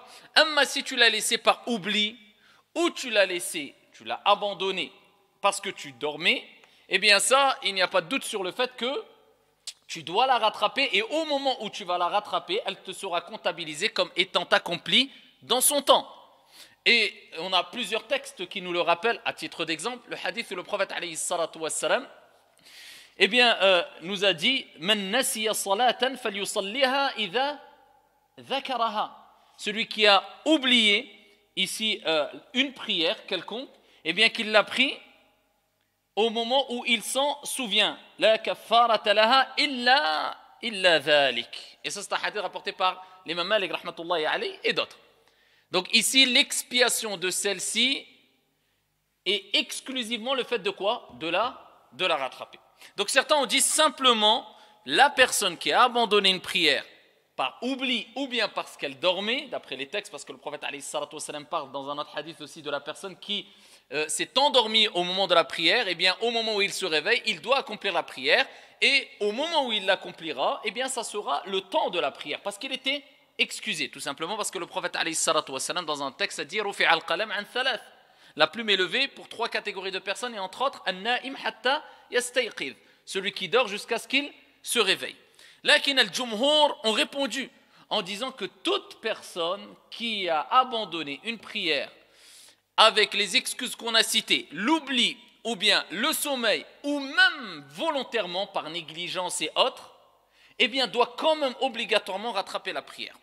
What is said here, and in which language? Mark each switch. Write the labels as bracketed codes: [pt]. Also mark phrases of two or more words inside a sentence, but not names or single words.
[fr] Mais si tu l'as laissé par oubli, ou tu l'as laissé, tu l'as abandonné parce que tu dormais, eh bien ça, il n'y a pas de doute sur le fait que tu dois la rattraper et au moment où tu vas la rattraper, elle te sera comptabilisée comme étant accomplie dans son temps. Et on a plusieurs textes qui nous le rappellent. À titre d'exemple, le hadith où le prophète [ar] عليه الصلاة والسلام, [fr] eh bien, nous a dit [ar] من نسي صلاة فليصلها إذا ذكرها. [fr] Celui qui a oublié ici une prière quelconque, eh bien qu'il l'a pris au moment où il s'en souvient. [ar] لا كفارة لها إلا ذلك. [fr] Et ça c'est un hadith rapporté par l'imam Malik [ar] رحمة الله عليه [fr] et d'autres. Donc ici l'expiation de celle-ci est exclusivement le fait de quoi? De la rattraper. Donc certains ont dit simplement la personne qui a abandonné une prière par oubli ou bien parce qu'elle dormait, d'après les textes, parce que le prophète [ar] عليه الصلاة والسلام [fr] parle dans un autre hadith aussi de la personne qui s'est endormie au moment de la prière, et bien au moment où il se réveille, il doit accomplir la prière, et au moment où il l'accomplira, et bien ça sera le temps de la prière, parce qu'il était excusé, tout simplement parce que le prophète [ar] عليه الصلاة والسلام [fr] dans un texte a dit [ar] رفع القلم عن ثلاث. [fr] La plume est levée pour 3 catégories de personnes, et entre autres, [ar] النائم حتى يستيقظ, [fr] celui qui dort jusqu'à ce qu'il se réveille. [ar] لكن الجمهور [fr] ont répondu en disant que toute personne qui a abandonné une prière avec les excuses qu'on a citées, l'oubli ou bien le sommeil ou même volontairement par négligence et autres, eh bien doit quand même obligatoirement rattraper la prière.